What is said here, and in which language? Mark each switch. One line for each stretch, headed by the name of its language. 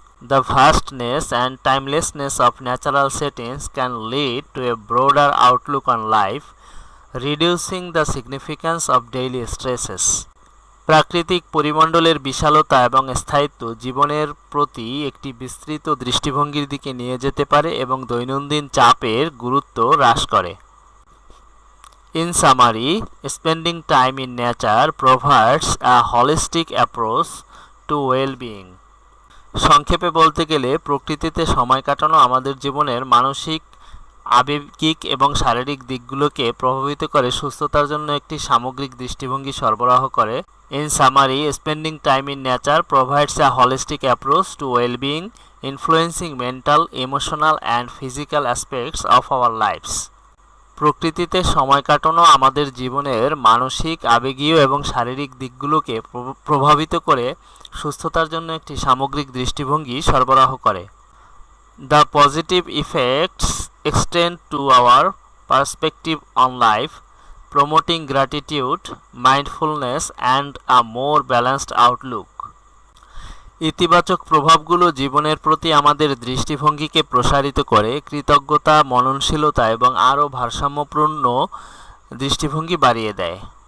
English: The vastness and timelessness of natural settings can lead to a broader outlook on life, reducing the significance of daily stresses.
Bangla: প্রাকৃতিক পরিমণ্ডলের বিশালতা এবং স্থায়িত্ব জীবনের প্রতি একটি বিস্তৃত দৃষ্টিভঙ্গির দিকে নিয়ে যেতে পারে এবং দৈনন্দিন চাপের গুরুত্ব হ্রাস করে।
English: In summary, spending time in nature provides a holistic approach to well-being.
Bangla: সংক্ষেপে বলতে গেলে প্রকৃতিতে সময় কাটানো আমাদের জীবনের মানসিক, আবেগিক এবং শারীরিক দিকগুলোকে প্রভাবিত করে সুস্থতার জন্য একটি সামগ্রিক দৃষ্টিভঙ্গি সরবরাহ করে।
English: In summary, spending time in nature provides a holistic approach to well-being, influencing mental, emotional and physical aspects of our lives.
Bangla: প্রকৃতিতে সময় কাটানো আমাদের জীবনের মানসিক, আবেগীয় এবং শারীরিক দিকগুলোকে প্রভাবিত করে সুস্থতার জন্য একটি সামগ্রিক দৃষ্টিভঙ্গি সরবরাহ করে।
English: The positive effects extend to our perspective on life, promoting gratitude, mindfulness and a more balanced outlook.
Bangla: ইতিবাচক প্রভাবগুলো জীবনের প্রতি আমাদের দৃষ্টিভঙ্গিকে প্রসারিত করে, কৃতজ্ঞতা, মননশীলতা এবং আরও ভারসাম্যপূর্ণ দৃষ্টিভঙ্গি বাড়িয়ে দেয়।